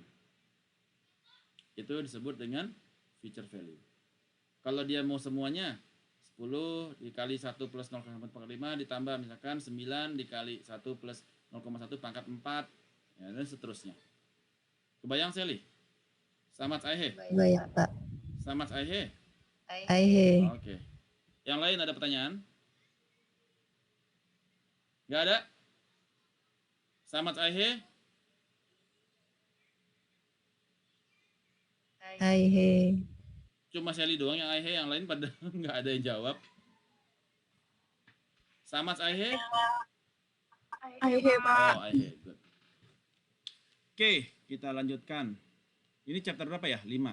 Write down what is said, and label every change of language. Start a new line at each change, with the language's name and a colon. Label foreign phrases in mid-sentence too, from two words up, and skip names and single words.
Indonesian: Itu disebut dengan future value. Kalau dia mau semuanya 10 dikali 1 plus 0,5 ditambah misalkan 9 dikali 1 plus 0,1 pangkat 4 ya, dan seterusnya. Kebayang Sally?
Urdu: سمجھ آئے?
Indonesian: Bayang, Pak.
Urdu: سمجھ آئے?
Indonesian: Aihe. Oke. Yang lain ada pertanyaan? Nggak ada?
Urdu: سمجھ آئے?
Indonesian: Aihe. Cuma Sally doang yang aihe, yang lain pada nggak ada yang jawab.
Urdu: سمجھ آئے?
Indonesian: Aihe, Pak. Oh, Aihe. Good. Oke, kita lanjutkan. Ini chapter berapa ya? 5.